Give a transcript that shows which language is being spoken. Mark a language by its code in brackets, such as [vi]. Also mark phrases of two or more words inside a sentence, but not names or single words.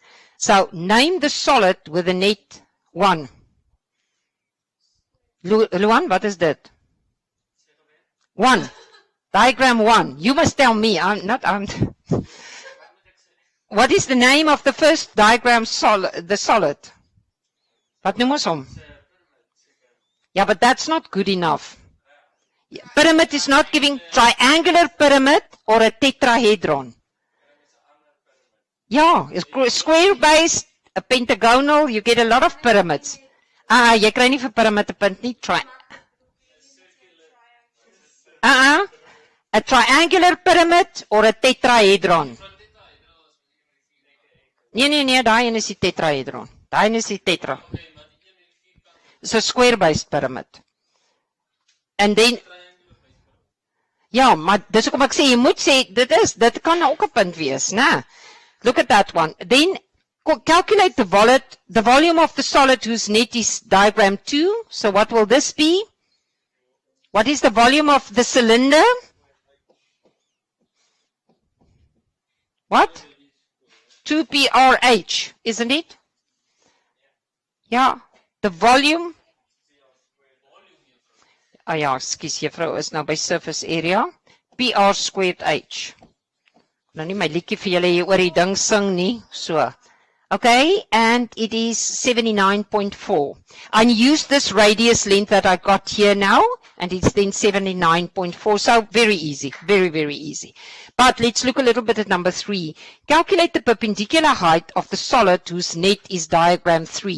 [en] So name the solid with the net 1. Luan, what is that? 1. Diagram 1. You must tell me. What is the name of the first diagram the solid? [af] Wat noem ons hom? [en] Yeah, but that's not good enough. Pyramid is not giving triangular pyramid or a tetrahedron. Yeah, square base, a pentagonal, you get a lot of pyramids. [af] Jy kry nie vir pyramid 'n punt nie. [en] A triangular pyramid or a tetrahedron. [af] Nee, daai een is die tetrahedron. Daai een is die tetra. [en] It's a square-based pyramid. And then, [af] ja, maar dis hoekom ek sê, jy moet sê, dit kan ook 'n punt wees, né? [en] Look at that one. Then, calculate the volume of the solid whose net is diagram 2. So what will this be? What is the volume of the cylinder? What? 2PRH, isn't it? Yeah, the volume. [af] Ah ja, ekskuus juffrou is nou by [en] surface area. PR squared H. [af] Nou nie my liedjie vir julle hier oor die ding sing nie, so. [en] Okay, and it is 79.4. I use this radius length that I got here now, and it's then 79.4, so very easy, very, very easy. But let's look a little bit at number 3. Calculate the perpendicular height of the solid whose net is diagram 3.